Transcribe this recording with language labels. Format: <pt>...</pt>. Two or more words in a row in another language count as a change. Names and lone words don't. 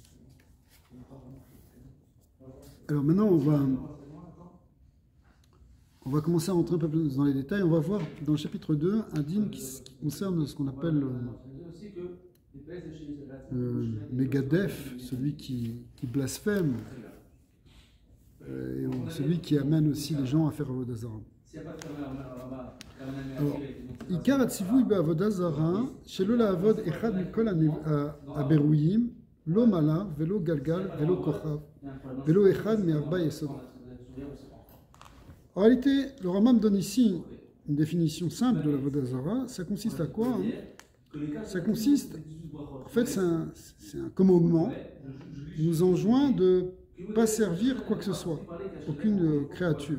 <fr>Alors maintenant on va commencer à rentrer un peu plus dans les détails. On va voir dans le chapitre 2 un dîme qui concerne ce qu'on appelle le Megadef, celui qui blasphème, et celui qui amène aussi les gens à faire</fr> <he>עבודה זרה. Alors, עיקר הציווי בעבודה זרה שלא לעבוד אחד מכל הברואים לא מלאך ולא גלגל ולא כוכב ולא אחד מארבע יסודות.</he> <fr>En réalité, le Rambam donne ici une définition simple de la</fr> <he>עבודה זרה.</he> <fr>Ça consiste à quoi, Ça consiste, en fait, c'est un commandement qui nous enjoint de ne pas servir quoi que ce soit, aucune créature.</fr>